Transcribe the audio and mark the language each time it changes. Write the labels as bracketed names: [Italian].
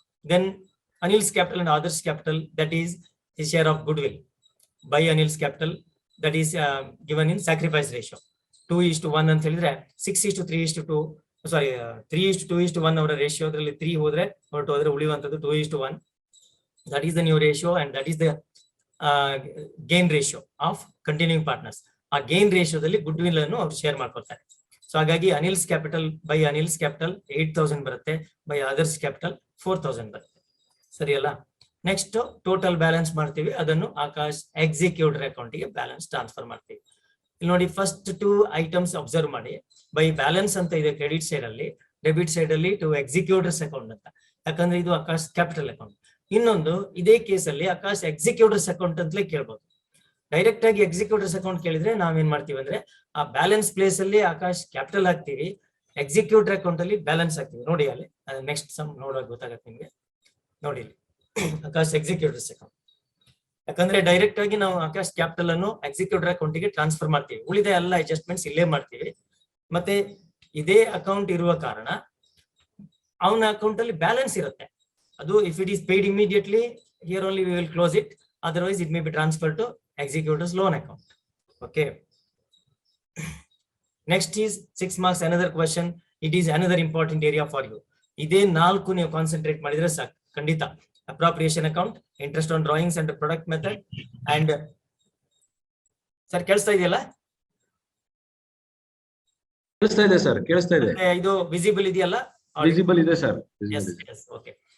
[English] Then Anil's capital and others capital, that is his share of goodwill by Anil's capital, that is given in sacrifice ratio 2:1 [Kannada] ಅಂತ ಹೇಳಿದ್ರೆ 6:3:2 ಸಾರಿ 3:2:1 ಅವರ ratio. ಅದರಲ್ಲಿ 3 ಹೋದ್ರೆ ಹೊರಟು ಹೋದ್ರೆ ಉಳಿಯುವಂತದ್ದು 2:1. [English] that is the new ratio and that is the gain ratio of continuing partners. [Kannada] ಆ gain ರೇಷಿಯೋದಲ್ಲಿ good will ಅನ್ನು ಅವ್ರು ಶೇರ್ ಮಾಡ್ಕೊಳ್ತಾರೆ. ಸೊ ಹಾಗಾಗಿ ಅನಿಲ್ಸ್ ಕ್ಯಾಪಿಟಲ್ ಬೈ ಅನಿಲ್ಸ್ ಕ್ಯಾಪಿಟಲ್ 8,000 ಬರುತ್ತೆ, ಬೈ ಅದರ್ಸ್ ಕ್ಯಾಪಿಟಲ್ 4,000 ಬರುತ್ತೆ. ಸರಿ ಅಲ್ಲ. ನೆಕ್ಸ್ಟ್ ಟೋಟಲ್ ಬ್ಯಾಲೆನ್ಸ್ ಮಾಡ್ತೀವಿ, ಅದನ್ನು ಆಕಾಶ್ ಎಕ್ಸಿಕ್ಯೂಟರ್ ಅಕೌಂಟ್ಗೆ ಬ್ಯಾಲೆನ್ಸ್ ಟ್ರಾನ್ಸ್ಫರ್ ಮಾಡ್ತೀವಿ. ಇಲ್ಲಿ ನೋಡಿ ಫಸ್ಟ್ 2 ಐಟಮ್ಸ್ ಅಬ್ಸರ್ವ್ ಮಾಡಿ. ಬೈ ಬ್ಯಾಲೆನ್ಸ್ ಅಂತ ಇದೆ ಕ್ರೆಡಿಟ್ ಸೈಡ್ ಅಲ್ಲಿ, ಡೆಬಿಟ್ ಸೈಡ್ ಅಲ್ಲಿ ಟು ಎಕ್ಸಿಕ್ಯೂಟರ್ಸ್ ಅಕೌಂಟ್ ಅಂತ, ಯಾಕಂದ್ರೆ ಇದು ಆಕಾಶ್ ಕ್ಯಾಪಿಟಲ್ ಅಕೌಂಟ್. ಇನ್ನೊಂದು ಇದೇ ಕೇಸಲ್ಲಿ ಆಕಾಶ್ ಎಕ್ಸಿಕ್ಯೂಟರ್ಸ್ ಅಕೌಂಟ್ ಅಂತಲೇ ಕೇಳ್ಬೋದು. ಡೈರೆಕ್ಟ್ ಆಗಿ ಎಕ್ಸಿಕ್ಯೂಟರ್ಸ್ ಅಕೌಂಟ್ ಕೇಳಿದ್ರೆ ನಾವೇನ್ ಮಾಡ್ತೀವಿ ಅಂದ್ರೆ ಆ ಬ್ಯಾಲೆನ್ಸ್ ಪ್ಲೇಸ್ ಅಲ್ಲಿ ಆಕಾಶ್ ಕ್ಯಾಪಿಟಲ್ ಹಾಕ್ತಿವಿ, ಎಕ್ಸಿಕ್ಯೂಟರ್ ಅಕೌಂಟ್ ಅಲ್ಲಿ ಬ್ಯಾಲೆನ್ಸ್ ಹಾಕ್ತಿವಿ. ನೋಡಿ ಅಲ್ಲಿ ನೆಕ್ಸ್ಟ್ ಸಮ್ ನೋಡುವಾಗ ಗೊತ್ತಾಗತ್ತೆ ನಿಮ್ಗೆ. ನೋಡಿ ಆಕಾಶ್ ಎಕ್ಸಿಕ್ಯೂಟರ್ಸ್ ಅಕೌಂಟ್, ಯಾಕಂದ್ರೆ ಡೈರೆಕ್ಟ್ ಆಗಿ ನಾವು ಆಕಾಶ್ ಕ್ಯಾಪಿಟಲ್ ಅನ್ನು ಎಕ್ಸಿಕ್ಯೂಟರ್ ಅಕೌಂಟ್ಗೆ ಟ್ರಾನ್ಸ್ಫರ್ ಮಾಡ್ತೀವಿ. ಉಳಿದ ಎಲ್ಲ ಅಡ್ಜಸ್ಟ್ಮೆಂಟ್ಸ್ ಇಲ್ಲೇ ಮಾಡ್ತೀವಿ. ಮತ್ತೆ ಇದೇ ಅಕೌಂಟ್ ಇರುವ ಕಾರಣ ಅವನ ಅಕೌಂಟ್ ಅಲ್ಲಿ ಬ್ಯಾಲೆನ್ಸ್ ಇರುತ್ತೆ. [English] ಅದು if it is paid immediately here only we will close it, otherwise it may be transferred to executor's loan account. Okay, next is 6 marks another question. It is another important area for you. [Kannada] ಇದೇ 4 ನೀವು concentrate ಮಾಡಿದ್ರೆ ಸಾಕು ಖಂಡಿತ. Appropriation account, interest on drawings and product method and sir ಕೇಳಿಸ್ತಾ ಇದೆಯಲ್ಲ? ಕೇಳಿಸ್ತಾ ಇದೆ sir, ಕೇಳಿಸ್ತಾ ಇದೆ. ಇದು ವಿಸಿಬಲ್ ಇದೆಯಲ್ಲ? ವಿಸಿಬಲ್ ಇದೆ ಸರ್. [English] yes okay.